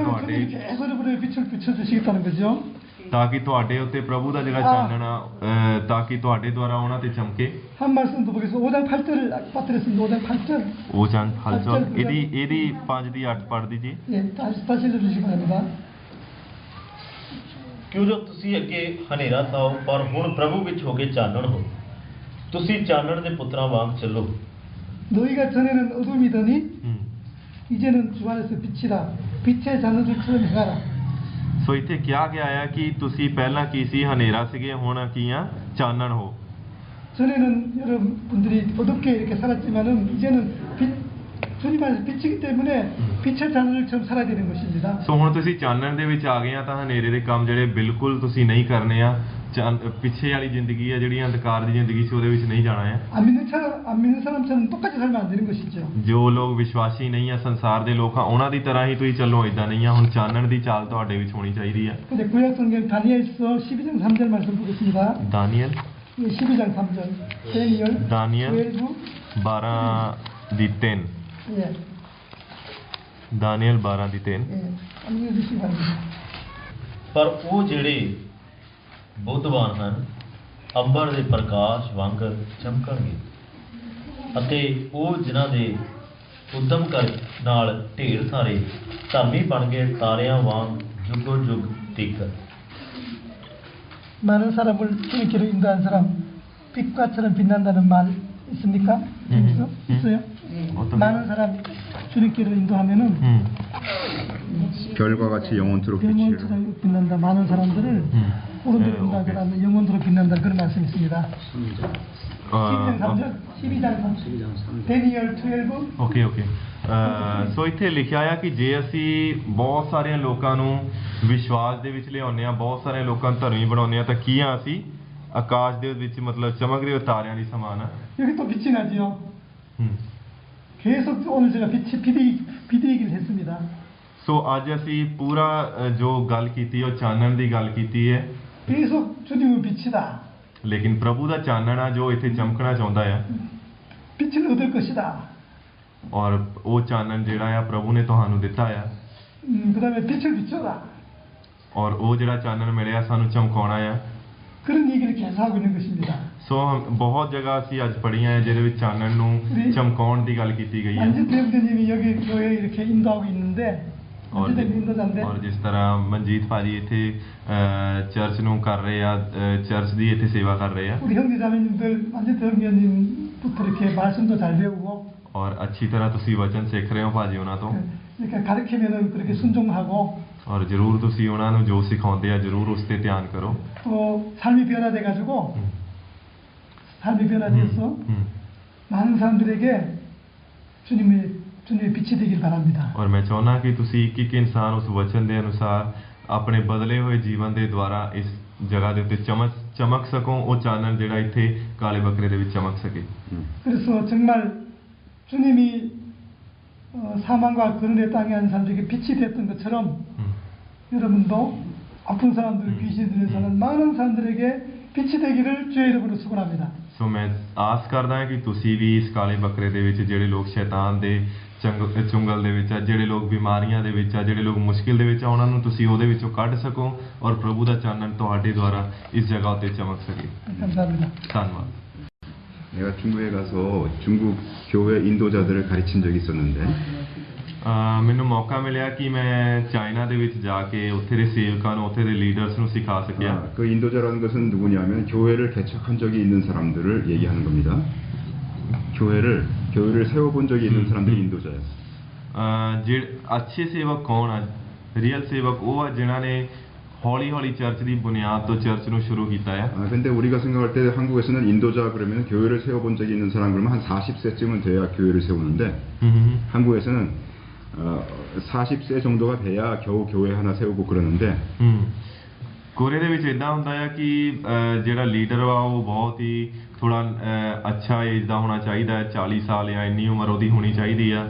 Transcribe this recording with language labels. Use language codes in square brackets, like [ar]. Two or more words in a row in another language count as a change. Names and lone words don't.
[ko] 그러면 [pa] ਤੁਹਾਡੇ [ko] 주님이 계속 여러분에게 빛을 비춰주시겠다는 거죠. [pa] ਤਾਂ ਕਿ ਤੁਹਾਡੇ ਉੱਤੇ ਪ੍ਰਭੂ ਦਾ ਜਿਹੜਾ ਚਾਨਣ ਆ ਤਾਂ ਕਿ ਤੁਹਾਡੇ ਦੁਆਰਾ ਉਹਨਾਂ ਤੇ ਚਮਕੇ [ko] 한 말씀 더 보겠습니다. 5장 8절을 빠뜨렸습니다. 5장 8절. [pa] ਉਹ ਚੰਦ ਹਲਚਲ ਇਹਦੀ 5 ਦੀ 8 ਪੜ੍ਹ ਦੀजिए [ko] 예, 다시 읽어주시기 바랍니다. [pa] ਕਿਉਂ ਜੋ ਤੁਸੀਂ ਅੱਗੇ ਹਨੇਰਾ ਸਾਓ ਪਰ ਹੁਣ ਪ੍ਰਭੂ ਵਿੱਚ ਹੋ ਕੇ ਚਾਨਣ ਹੋ ਤੁਸੀਂ ਚਾਨਣ ਦੇ ਪੁੱਤਰਾਂ ਵਾਂਗ ਚੱਲੋ [ko] 너희가 전에는 어둠이더니 이제는 주 안에서 빛이다. 빛의 자녀들처럼 행하라. [pa] ਸੋ ਇੱਥੇ ਕਿਹਾ ਗਿਆ ਹੈ ਕਿ ਤੁਸੀਂ ਪਹਿਲਾਂ ਕੀ ਸੀ ਹਨੇਰਾ ਸੀਗੇ ਹੁਣ ਕੀ ਆ ਚਾਨਣ ਹੋ [ko] 전에는 여러분들이 어둡게 이렇게 살았지만은 이제는 주님 안에서 빛이기 때문에 빛의 자녀들처럼 살아야 되는 것입니다. [pa] ਸੋ ਹੁਣ ਤੁਸੀਂ ਚਾਨਣ ਦੇ ਵਿੱਚ ਆ ਗਏ ਆ ਤਾਂ ਹਨੇਰੇ ਦੇ ਕੰਮ ਜਿਹੜੇ ਬਿਲਕੁਲ ਤੁਸੀਂ ਨਹੀਂ ਕਰਨੇ ਆ ਪਿੱਛੇ ਵਾਲੀ ਜ਼ਿੰਦਗੀ ਆ ਜਿਹੜੀ ਅੰਧਕਾਰ ਦੀ ਜ਼ਿੰਦਗੀ ਸੀ ਉਹਦੇ ਵਿੱਚ ਨਹੀਂ ਜਾਣਾ ਹੈ [ko] 안 믿는 사람처럼 똑같이 살면 안 되는 것이죠. [pa] ਜੋ ਲੋਕ ਵਿਸ਼ਵਾਸੀ ਨਹੀਂ ਆ ਸੰਸਾਰ ਦੇ ਲੋਕ ਆ ਉਹਨਾਂ ਦੀ ਤਰ੍ਹਾਂ ਹੀ ਤੁਸੀਂ ਚੱਲੋ ਇਦਾਂ ਨਹੀਂ ਆ ਹੁਣ ਚਾਨਣ ਦੀ ਚਾਲ ਤੁਹਾਡੇ ਵਿੱਚ ਹੋਣੀ ਚਾਹੀਦੀ ਆ [ko] 근데 구약 성경 다니엘서 12장 3절 말씀 보겠습니다. [pa] ਦਾਨੀਅਲ [ko] 예, 12장 3절. [pa] ਦਾਨੀਅਲ [ko] 12. [pa] 12 ਦੀ 3 [ko] 예. [pa] ਦਾਨੀਅਲ 12 ਦੀ 3 [ko] 예. 한번 읽어주시기 바랍니다. [pa] ਪਰ ਉਹ ਜਿਹੜੇ ਬੁੱਧਵਾਨ ਹਨ ਅੰਬਰ ਦੇ ਪ੍ਰਕਾਸ਼ ਵਾਂਗਰ ਚਮਕਣਗੇ ਅਤੇ ਉਹ ਜਿਨ੍ਹਾਂ ਦੇ ਉਦਮ ਕਰ ਨਾਲ ਢੇਰ ਸਾਰੇ ਧਰਮੀ ਬਣ ਗਏ ਤਾਰਿਆਂ ਵਾਂਗ ਜੁਗੋ ਜੁਗ ਤੀਕਰ [ko] 많은 사람을 주님께로 인도한 사람 빛과처럼 빛난다는 말 있습니까? 있어요? 많은 사람 주님께로 인도하면은 별과 같이 영원토록 빛을 영원토록 빛난다. 많은 사람들을 오른쪽으로 인도한 사람은 영원토록 빛난다. 그런 말씀이 있습니다. 12장 3절, 12장 3절, 데니엘 12. [pa] ਓਕੇ ਸੋ ਇੱਥੇ ਲਿਖਿਆ ਆ ਕਿ ਜੇ ਅਸੀਂ ਬਹੁਤ ਸਾਰਿਆਂ ਲੋਕਾਂ ਨੂੰ ਵਿਸ਼ਵਾਸ ਦੇ ਵਿੱਚ ਲਿਆਉਂਦੇ ਆ ਬਹੁਤ ਸਾਰੇ ਲੋਕਾਂ ਨੂੰ ਧਰਮੀ ਬਣਾਉਂਦੇ ਆ ਤਾਂ ਕੀ ਆ ਅਸੀਂ ਆਕਾਸ਼ ਦੇ ਵਿੱਚ ਮਤਲਬ ਚਮਕਦੇ ਹੋਏ ਤਾਰਿਆਂ ਦੀ ਸਮਾਨ ਆ [ko] 여기 또 빛이 나지요. 계속 오늘 제가 빛의 얘기를 했습니다. [pa] ਸੋ ਅੱਜ ਅਸੀਂ ਪੂਰਾ ਜੋ ਗੱਲ ਕੀਤੀ ਉਹ ਚਾਨਣ ਦੀ ਗੱਲ ਕੀਤੀ ਹੈ [ko] 계속 주님은 빛이다. [pa] ਲੇਕਿਨ ਪ੍ਰਭੂ ਦਾ ਚਾਨਣ ਆ ਜੋ ਇੱਥੇ ਚਮਕਣਾ ਚਾਹੁੰਦਾ ਆ [ko] 빛을 얻을 것이다. [pa] ਔਰ ਉਹ ਚਾਨਣ ਜਿਹੜਾ ਆ ਪ੍ਰਭੂ ਨੇ ਤੁਹਾਨੂੰ ਦਿੱਤਾ ਆ [ko] 그다음에 빛을 비춰라. [pa] ਔਰ ਉਹ ਜਿਹੜਾ ਚਾਨਣ ਮਿਲਿਆ ਸਾਨੂੰ ਚਮਕਾਉਣਾ ਆ [ko] 그런 얘기를 계속 하고 있는 것입니다. [pa] ਸੋ ਬਹੁਤ ਜਗ੍ਹਾ ਅਸੀਂ ਅੱਜ ਪੜ੍ਹੀਆਂ ਹੈ ਜਿਹਦੇ ਵਿੱਚ ਚਾਨਣ ਨੂੰ ਚਮਕਾਉਣ ਦੀ ਗੱਲ ਕੀਤੀ ਗਈ ਹੈ [ko] 안지태 형제님이 여기 교회 이렇게 인도하고 있는데 안지태 인도자인데 [pa] ਔਰ ਜਿਸ ਤਰ੍ਹਾਂ ਮਨਜੀਤ ਭਾਜੀ ਇੱਥੇ ਚਰਚ ਨੂੰ ਕਰ ਰਹੇ ਆ ਚਰਚ ਦੀ ਇੱਥੇ ਸੇਵਾ ਕਰ ਰਹੇ ਆ [ko] 우리 형제자매님들 안지태 형제님부터 이렇게 말씀도 잘 배우고 [pa] ਔਰ ਅੱਛੀ ਤਰ੍ਹਾਂ ਤੁਸੀਂ ਵਚਨ ਸਿੱਖ ਰਹੇ ਹੋ ਭਾਜੀ ਉਹਨਾਂ ਤੋਂ [ko] 이렇게 가르치면은 그렇게 순종하고 [pa] ਔਰ ਜ਼ਰੂਰ ਤੁਸੀਂ ਉਹਨਾਂ ਨੂੰ ਜੋ ਸਿਖਾਉਂਦੇ ਆ ਜ਼ਰੂਰ ਉਸ ਤੇ ਧਿਆਨ ਕਰੋ [ko] 또 삶이 변화돼 가지고 삶이 변화돼서 많은 사람들에게 주님의 빛이 되길 바랍니다. [pa] ਔਰ ਮੈਂ ਚਾਹੁੰਦਾ ਕਿ ਤੁਸੀਂ ਇੱਕ ਇੱਕ ਇਨਸਾਨ ਉਸ ਵਚਨ ਦੇ ਅਨੁਸਾਰ ਆਪਣੇ ਬਦਲੇ ਹੋਏ ਜੀਵਨ ਦੇ ਦੁਆਰਾ ਇਸ ਜਗ੍ਹਾ ਦੇ ਉੱਤੇ ਚਮਕ ਸਕੋ ਉਹ ਚਾਨਣ ਜਿਹੜਾ ਇੱਥੇ ਕਾਲੇ ਬੱਕਰੇ ਦੇ ਵਿੱਚ ਚਮਕ ਸਕੇ [ko] 그래서 정말 주님이 사망과 거론의 땅에 앉은 사람들에게 빛이 됐던 것처럼 여러분도 아픈 사람들, 귀신 들린 사람, 많은 사람들에게 빛이 되기를 주의 이름으로 축원합니다. [pa] ਸੋ ਮੈਂ ਆਸ ਕਰਦਾ ਹਾਂ ਕਿ ਤੁਸੀਂ ਵੀ ਇਸ ਕਾਲੇ ਬੱਕਰੇ ਦੇ ਵਿੱਚ ਜਿਹੜੇ ਲੋਕ ਸ਼ੈਤਾਨ ਦੇ ਚੁੰਗਲ ਦੇ ਵਿੱਚ ਆ, ਜਿਹੜੇ ਲੋਕ ਬਿਮਾਰੀਆਂ ਦੇ ਵਿੱਚ ਆ, ਜਿਹੜੇ ਲੋਕ ਮੁਸ਼ਕਿਲ ਦੇ ਵਿੱਚ ਆ, ਉਹਨਾਂ ਨੂੰ ਤੁਸੀਂ ਉਹਦੇ ਵਿੱਚੋਂ ਕੱਢ ਸਕੋ ਔਰ ਪ੍ਰਭੂ ਦਾ ਚਾਨਣ ਤੁਹਾਡੇ ਦੁਆਰਾ ਇਸ ਜਗ੍ਹਾ ਉੱਤੇ ਚਮਕ ਸਕੇ। [ko] 감사합니다. [pa] ਧੰਨਵਾਦ। [ko] 내가 중국에 가서 중국 교회 인도자들을 가르친 적이 있었는데 [pa] ਮੈਨੂੰ ਮੌਕਾ ਮਿਲਿਆ ਕਿ ਮੈਂ ਚਾਈਨਾ ਦੇ ਵਿੱਚ ਜਾ ਕੇ ਉੱਥੇ ਦੇ ਸੇਵਕਾਂ ਨੂੰ ਉੱਥੇ ਦੇ ਲੀਡਰਸ ਨੂੰ ਸਿਖਾ ਸਕਿਆ। [ko] 그 인도자라는 것은 누구냐면 교회를 개척한 적이 있는 사람들을 얘기하는 겁니다. 교회를 세워본 적이 있는 사람들이 인도자예요. [pa] ਜਿਹੜੇ ਅੱਛੇ ਸੇਵਕ ਕੌਣ ਆ? ਰੀਅਲ ਸੇਵਕ ਉਹ ਆ ਜਿਨ੍ਹਾਂ ਨੇ ਹੌਲੀ ਹੌਲੀ ਚਰਚ ਦੀ ਬੁਨਿਆਦ ਤੋਂ ਚਰਚ ਨੂੰ ਸ਼ੁਰੂ ਕੀਤਾ ਆ। [ko] 근데 우리가 생각할 때 한국에서는 인도자 그러면 교회를 세워본 적이 있는 사람 그러면 한 40세쯤은 돼야 교회를 세우는데 한국에서는 40세 정도가 돼야 겨우 교회 하나 세우고 그러는데 [pa] ਕੋਰੀਆ ਦੇ ਵਿੱਚ ਇਦਾਂ ਹੁੰਦਾ ਆ ਕਿ ਜਿਹੜਾ ਲੀਡਰ ਵਾ ਉਹ ਬਹੁਤ ਹੀ ਥੋੜਾ ਅੱਛਾ ਏਜ ਦਾ ਹੋਣਾ ਚਾਹੀਦਾ ਹੈ, 40 ਸਾਲ ਜਾਂ ਇੰਨੀ ਉਮਰ ਉਹਦੀ ਹੋਣੀ ਚਾਹੀਦੀ ਆ।